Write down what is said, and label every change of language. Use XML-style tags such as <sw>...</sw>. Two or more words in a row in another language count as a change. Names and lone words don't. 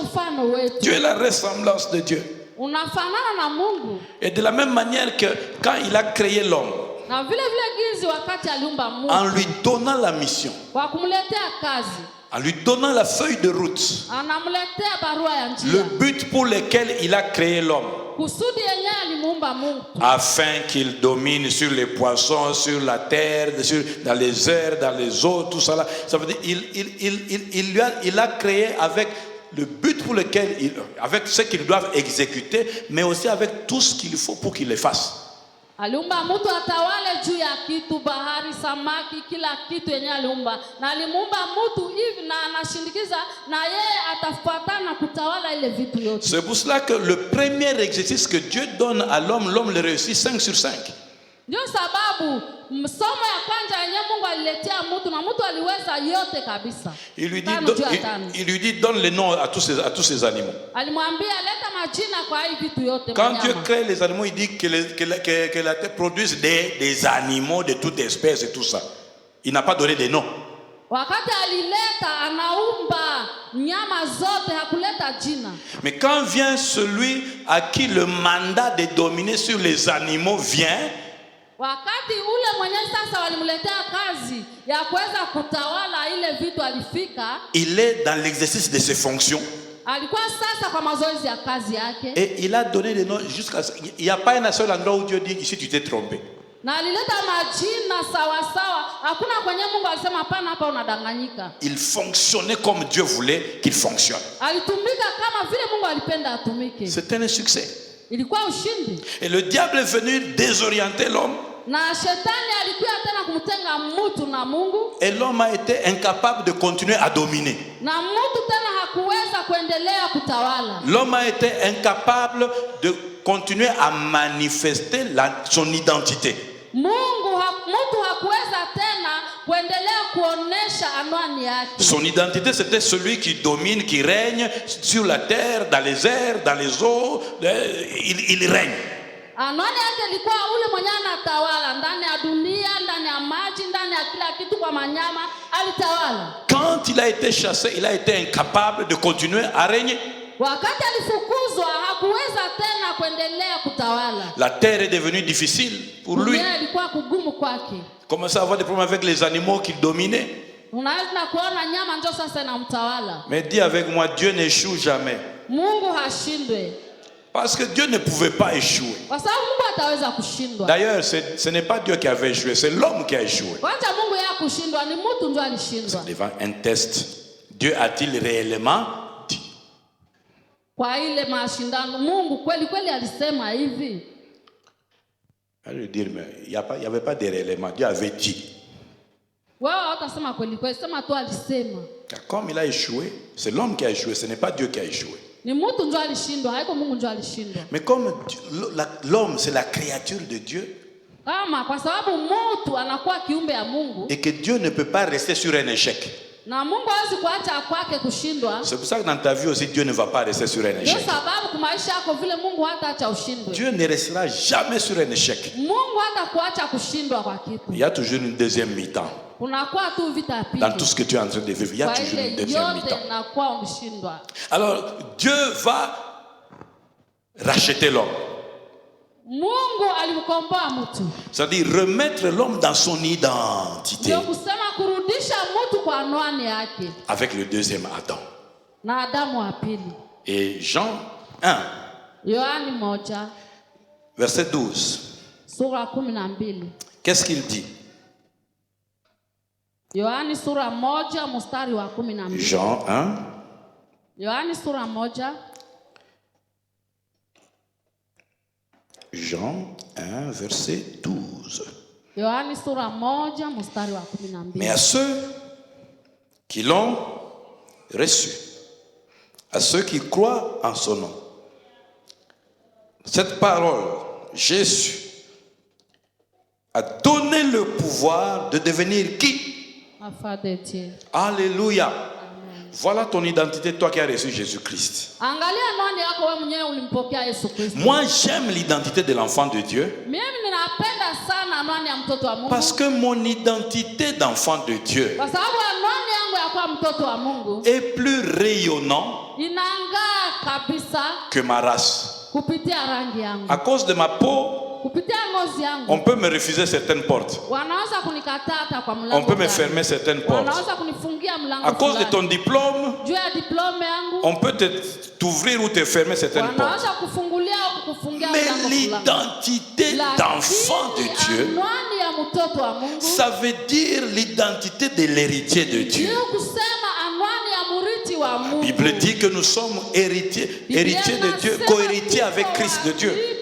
<fr>Tu es la ressemblance de Dieu. Et de la même manière que quand il a créé l'homme, en lui donnant la mission, en lui donnant la feuille de route, le but pour lequel il a créé l'homme,</fr> <sw>kusudi yenyewe alimuumba Mungu</sw> <fr>afin qu'il domine sur les poissons, sur la terre, dans les airs, dans les eaux, tout ça là. Ça veut dire il a créé avec le but pour lequel avec ce qu'ils doivent exécuter, mais aussi avec tout ce qu'il faut pour qu'ils le fassent.</fr> <sw>Aliumba mtu atawale juu ya kitu, bahari, samaki, kila kitu yenye aliumba. Na alimuumba mtu hivi na anashindikiza na yeye atafuatana kutawala ile vitu yote.</sw> <fr>C'est pour cela que le premier exercice que Dieu donne à l'homme, l'homme le réussit 5 sur 5.</fr> <sw>Ndio sababu msomo ya kwanza yenye Mungu aliletea mtu na mtu aliweza yote kabisa.</sw> <fr>Il lui dit donne les noms à tous ces animaux.</fr> <sw>Alimwambia leta majina kwa hii vitu yote.</sw> <fr>Quand Dieu crée les animaux, il dit que la terre produise des animaux de toute espèce et tout ça. Il n'a pas donné des noms.</fr> <sw>Wakati alileta anaumba nyama zote, hakuleta jina.</sw> <fr>Mais quand vient celui à qui le mandat de dominer sur les animaux vient,</fr> <sw>wakati ule mwenye sasa walimletea kazi ya kuweza kutawala ile vitu alifika,</sw> <fr>il est dans l'exercice de ses fonctions.</fr> <sw>Alikuwa sasa kwa mazoezi ya kazi yake.</sw> <fr>Et il a donné des noms jusqu'à il n'y a pas un seul endroit où Dieu dit ici tu t'es trompé.</fr> <sw>Na alileta majina sawa sawa, hakuna kwenye Mungu alisema hapana hapa unadanganyika.</sw> <fr>Il fonctionnait comme Dieu voulait qu'il fonctionne.</fr> <sw>Alitumika kama vile Mungu alipenda atumike.</sw> <fr>C'était un succès.</fr> <sw>Ilikuwa ushindi.</sw> <fr>Et le diable est venu désorienter l'homme.</fr> <sw>Na shetani alikuwa tena kumtenga mtu na Mungu.</sw> <fr>Et l'homme a été incapable de continuer à dominer.</fr> <sw>Na mtu tena hakuweza kuendelea kutawala.</sw> <fr>L'homme a été incapable de continuer à manifester son identité.</fr> <sw>Mtu hakuweza tena kuendelea kuonesha anwani yake.</sw> <fr>Son identité, c'était celui qui domine, qui règne sur la terre, dans les airs, dans les eaux. Il règne.</fr> <sw>Anwani yake ilikuwa ule mwenye anatawala ndani ya dunia, ndani ya maji, ndani ya kila kitu, kwa manyama alitawala.</sw> <fr>Quand il a été chassé, il a été incapable de continuer à régner.</fr> <sw>Wakati alifukuzwa hakuweza tena kuendelea kutawala.</sw> <fr>La terre est devenue difficile pour lui.</fr> <sw>Ilikuwa kugumu kwake.</sw> <fr>Commençait à avoir des problèmes avec les animaux qu'il dominait.</fr> <sw>Unaweza kuona nyama ndio sasa inamtawala.</sw> <fr>Mais dis avec moi, Dieu n'échoue jamais.</fr> <sw>Mungu hashindwe.</sw> <fr>Parce que Dieu ne pouvait pas échouer.</fr> <sw>Kwa sababu Mungu ataweza kushindwa.</sw> <fr>D'ailleurs, ce n'est pas Dieu qui avait échoué, c'est l'homme qui a échoué.</fr> <sw>Wacha Mungu yeye kushindwa, ni mtu ndio alishindwa.</sw> <fr>Devant un test, Dieu a-t-il réellement dit?</fr> <sw>Kwa ile mashindano Mungu kweli kweli alisema hivi.</sw> <fr>Je veux dire, mais il n'y avait pas de réellement, Dieu avait dit.</fr> <sw>Wao utasema kweli kweli, sema tu alisema.</sw> <fr>Comme il a échoué, c'est l'homme qui a échoué, ce n'est pas Dieu qui a échoué.</fr> <sw>Ni mtu ndio alishindwa, haiko Mungu ndio alishindwa.</sw> <fr>Mais comme l'homme c'est la créature de Dieu,</fr> <sw>kama kwa sababu mtu anakuwa kiumbe ya Mungu,</sw> <fr>et que Dieu ne peut pas rester sur un échec.</fr> <sw>Na Mungu hawezi kuacha kwake kushindwa.</sw> <fr>C'est pour ça que dans ta vie aussi Dieu ne va pas rester sur un échec.</fr> <sw>Ndio sababu kwa maisha yako vile Mungu hataacha ushindwe.</sw> <fr>Dieu ne restera jamais sur un échec.</fr> <sw>Mungu hatakuacha kushindwa kwa kitu.</sw> <fr>Il y a toujours une deuxième mi-temps.</fr> <sw>Kunakuwa tu vita ya pili.</sw> <fr>Dans tout ce que tu es en train de vivre, il y a toujours une deuxième mi-temps. Alors Dieu va racheter l'homme.</fr> <sw>Mungu alimkomboa mtu.</sw> <fr>C'est-à-dire remettre l'homme dans son identité.</fr> <sw>Ndio kusema kurudisha mtu kwa anwani yake.</sw> <fr>Avec le deuxième Adam.</fr> <sw>Na Adamu wa pili.</sw> <fr>Et Jean 1.</fr> <sw>Yohani 1.</sw> <fr>Verset 12.</fr> <sw>Sura 12.</sw> <fr>Qu'est-ce qu'il dit?</fr> <sw>Yohani sura 1 mstari wa 12.</sw> <fr>Jean 1.</fr> <sw>Yohani sura 1.</sw> <fr>Jean 1, verset 12.</fr> <sw>Yohani sura 1 mstari wa 12.</sw> <fr>Mais à ceux qui l'ont reçu, à ceux qui croient en son nom, cette parole, Jésus, a donné le pouvoir de devenir qui? Enfant de Dieu. Alléluia. Amen. Voilà ton identité, toi qui as reçu Jésus-Christ.</fr> <sw>Angalia nani yako wewe mwenyewe ulimpokea Yesu Kristo.</sw> <fr>Moi, j'aime l'identité de l'enfant de Dieu.</fr> <sw>Mimi ninapenda sana nani ya mtoto wa Mungu.</sw> <fr>Parce que mon identité d'enfant de Dieu</fr> <sw>kwa sababu nani yangu ya kuwa mtoto wa Mungu</sw> <fr>est plus rayonnant</fr> <sw>inangaa kabisa</sw> <fr>que ma race.</fr> <sw>Kupitia rangi yangu.</sw> <fr>À cause de ma peau,</fr> <sw>kupitia ngozi yangu,</sw> <fr>on peut me refuser certaines portes.</fr> <sw>Wanaweza kunikataa hata kwa mlango.</sw> <fr>On peut me fermer certaines portes.</fr> <sw>Wanaweza kunifungia mlango.</sw> <fr>À cause de ton diplôme,</fr> <sw>juu ya diplome yangu,</sw> <fr>on peut t'ouvrir ou te fermer certaines portes.</fr> <sw>Wanaweza kufungulia</sw> <fr>Mais l'identité d'enfant de Dieu, ça veut dire l'identité de l'héritier de Dieu. La Bible dit que nous sommes héritiers de Dieu, co-héritiers avec Christ de Dieu.</fr>